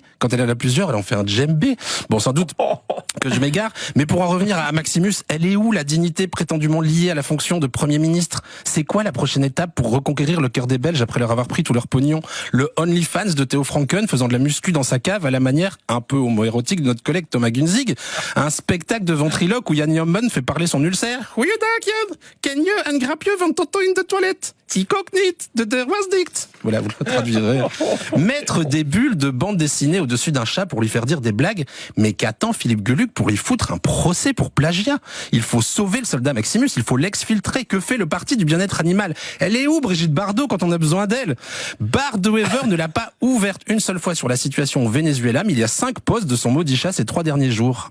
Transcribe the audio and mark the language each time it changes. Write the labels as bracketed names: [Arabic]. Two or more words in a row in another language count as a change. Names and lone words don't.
[French] Quand elle en a plusieurs, elle en fait un djembé. Bon, sans doute que je m'égare, mais pour en revenir à Maximus, elle est où la dignité prétendument liée à la fonction de Premier ministre? C'est quoi la prochaine étape pour reconquérir le cœur des Belges après leur avoir pris tout leur pognon? Le OnlyFans de Théo Franken faisant de la muscu dans sa cave à la manière un peu homo-érotique de notre collègue Thomas Gunzig? Un spectacle de ventriloque où Jan Jommen fait parler son ulcère? [Dutch] Goeiedag Jan, ken je een grapje van Toto in de toilette? Ik ook niet, de deur was dicht. [French] Voilà, vous le traduirez. Mettre des bulles de bande dessinée au-dessus d'un chat pour lui faire dire des blagues, mais qu'attend Philippe Geluck pour lui foutre un procès pour plagiat? Il faut sauver le soldat Maximus, il faut l'exfiltrer. Que fait le parti du bien-être animal? Elle est où Brigitte Bardot quand on a besoin d'elle? Bart De Wever ne l'a pas ouverte une seule fois sur la situation au Venezuela, mais il y a 5 posts de son maudit chat ces 3 derniers jours.